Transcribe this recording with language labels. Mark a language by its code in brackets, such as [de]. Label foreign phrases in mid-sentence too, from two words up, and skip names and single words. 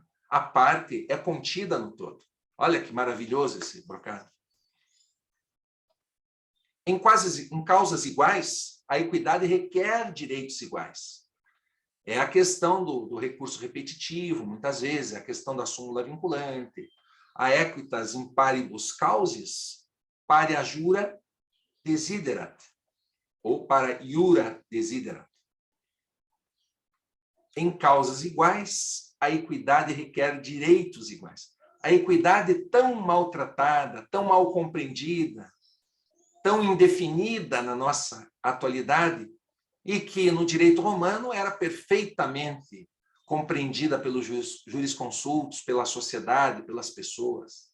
[pt] A parte é contida no todo. Olha que maravilhoso esse brocado. Em causas iguais, a equidade requer direitos iguais. É a questão do recurso repetitivo, muitas vezes, é a questão da súmula vinculante. [la] A equitas in paribus causis, paria jura desiderat, ou para iura desiderat. [pt] Em causas iguais, a equidade requer direitos iguais. A equidade tão maltratada, tão mal compreendida, tão indefinida na nossa atualidade, e que no direito romano era perfeitamente compreendida pelos jurisconsultos, pela sociedade, pelas pessoas.